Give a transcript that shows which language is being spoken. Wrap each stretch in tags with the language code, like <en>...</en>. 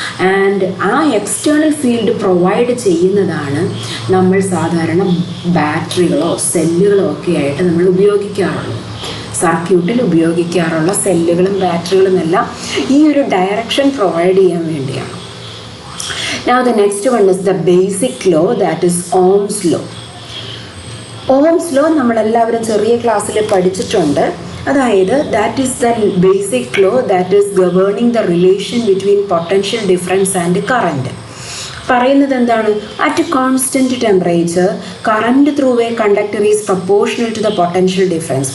<ml>And ആ external field provide ചെയ്യുന്നതാണ് നമ്മൾ സാധാരണ ബാറ്ററികളോ സെല്ലുകളോ ഒക്കെ ആയിട്ട് നമ്മൾ ഉപയോഗിക്കാറുള്ളത്. സർക്യൂട്ടിൽ ഉപയോഗിക്കാറുള്ള സെല്ലുകളും ബാറ്ററികളും എല്ലാം ഈ ഒരു ഡയറക്ഷൻ പ്രൊവൈഡ് ചെയ്യാൻ വേണ്ടിയാണ്.</ml> <en>Now the next one is the basic law, that is Ohm's law. Ohm's law</en> <ml>നമ്മളെല്ലാവരും ചെറിയ ക്ലാസ്സിൽ പഠിച്ചിട്ടുണ്ട്. അതായത്</ml> <en>That is the basic law that is governing the relation between potential difference and current.</en> <ml>പറയുന്നത് എന്താണ്?</ml> <en>At constant temperature current through a conductor is proportional to the potential difference.</en>